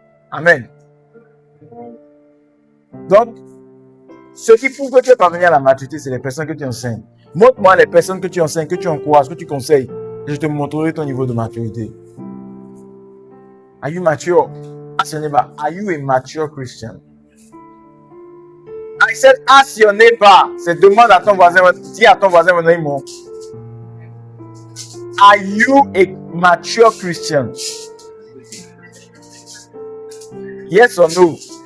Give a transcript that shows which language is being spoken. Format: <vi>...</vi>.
<en>Amen.</en> <fr>Donc, ce qui prouve que tu es parvenu à la maturité, c'est les personnes que tu enseignes. Montre-moi les personnes que tu enseignes, que tu encourages, que tu conseilles. Et je te montrerai ton niveau de maturité.</fr> <en>Are you mature? Ask your neighbor, are you a mature Christian? I said, ask your neighbor.</en> <fr>C'est demande à ton voisin, dis à ton voisin, mon.</fr> <en>Are you a mature Christian? Yes or no?</en>